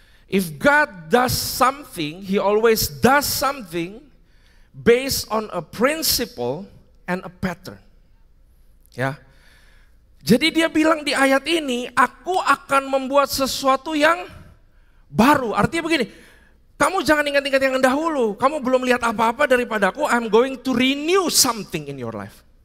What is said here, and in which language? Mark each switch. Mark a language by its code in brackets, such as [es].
[en] If God does something, He always does something based on a principle and a pattern. [id] Ya. Jadi dia bilang di ayat ini, aku akan membuat sesuatu yang baru. Artinya begini, kamu jangan ingat-ingat yang dahulu. Kamu belum lihat apa-apa daripadaku. [en] I'm going to renew something in your life.